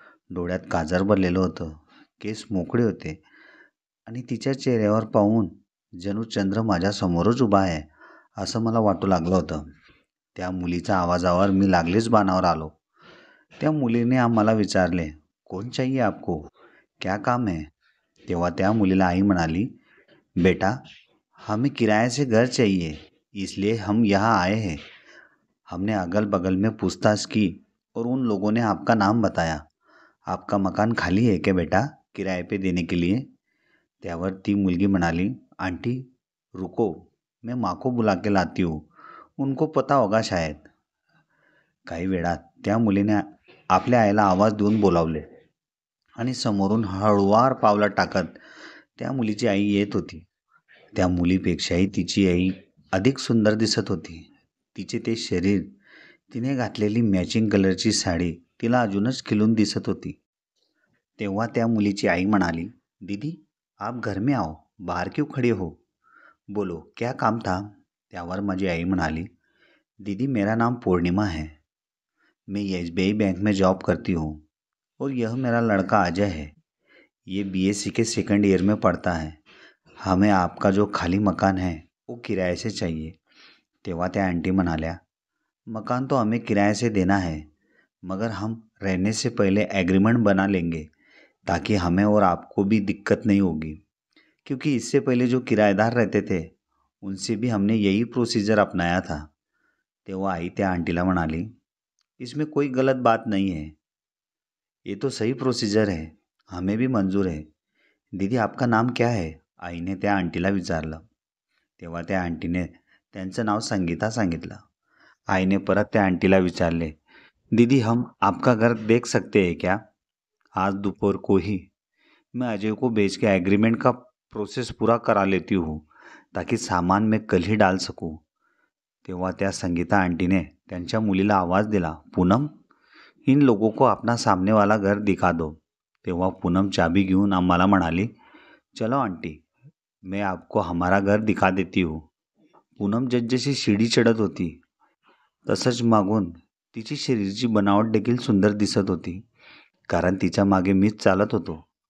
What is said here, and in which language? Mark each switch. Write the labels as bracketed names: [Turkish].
[Marathi] डोळ्यात काजर भरलेलं होतं. केस मोकळे होते आणि तिच्या चेहऱ्यावर पाहून जणू चंद्र माझ्यासमोरच उभा आहे असं मला वाटू लागलं होतं. त्या मुलीच्या आवाजावर मी लागलीच बाणावर आलो. त्या मुलीने आम्हाला विचारले, [Hindi] "कौन चाहिए आपको? क्या काम है?" [Marathi] तेव्हा त्या मुलीला आई म्हणाली, [Hindi] "बेटा, हमें किराए से घर चाहिए, इसलिए हम यहाँ आए हैं." हमने अगल बगल में पूछताछ की और उन लोगों ने आपका नाम बताया. आपका मकान खाली है क्या बेटा, किराए पे देने के लिए? [Marathi] त्यावर ती मुलगी म्हणाली, [Hindi] "आंटी रुको, मैं माँ को बुला के लाती हूँ, उनको पता होगा शायद." [Marathi] काही वेळात त्या मुलीने आपल्या आईला आवाज देऊन बोलावले आणि समोरून हळुवार पावलं टाकत त्या मुलीची आई येत होती. त्या मुलीपेक्षाही तिची आई अधिक सुंदर दिसत होती. तिचे ते शरीर, तिने घातलेली मॅचिंग कलरची साडी तिला अजूनच खिलून दिसत होती. तेव्हा त्या मुलीची आई म्हणाली, [Hindi] "दीदी, आप घर में आओ, बाहर क्यों खड़े हो? बोलो, क्या काम था?" [Marathi] त्यावर माझी आई म्हणाली, [Hindi] "दीदी, मेरा नाम पूर्णिमा है. मैं एस-बी-आई बैंक में जॉब करती हूँ और यह मेरा लड़का अजय है. ये बीएससी के सेकंड ईयर में पढ़ता है. हमें आपका जो खाली मकान है वो किराए से चाहिए." [Marathi] तेव्हा त्या आंटी म्हणाल्या, [Hindi] "मकान तो हमें किराए से देना है, मगर हम रहने से पहले एग्रीमेंट बना लेंगे ताकि हमें और आपको भी दिक्कत नहीं होगी, क्योंकि इससे पहले जो किराएदार रहते थे उनसे भी हमने यही प्रोसीजर अपनाया था." [Marathi] तेव्हा आई त्या आंटीला म्हणाली, [Hindi] "इसमें कोई गलत बात नहीं है, ये तो सही प्रोसीजर है, हमें भी मंजूर है. दीदी, आपका नाम क्या है?" [Marathi] आईने त्या आंटीला विचारलं. तेव्हा त्या आंटीने त्यांचं नाव संगीता सांगितलं. आईने परत त्या आंटीला विचारले, [Hindi] "दीदी, हम आपका घर देख सकते हैं क्या? आज दोपहर को ही. मैं अजय को भेज के एग्रीमेंट का प्रोसेस पूरा करा लेती हूँ ताकि सामान मैं कल ही डाल सकूँ." [Marathi] तेव्हा त्या संगीता आंटीने त्यांच्या मुलीला आवाज दिला, [Hindi] "पूनम, इन लोगों को अपना सामने वाला घर दिखा दो." [Marathi] तेव्हा पूनम चाबी घेऊन आम्हाला म्हणाली, [Hindi] "चलो आंटी, मैं आपको हमारा घर दिखा देती हूँ." [Marathi] पूनम जसजशी शिडी चढत होती तसंच मागून तिची शरीरची बनावट देखील सुंदर दिसत होती, कारण तिच्या मागे मीच चालत होतो.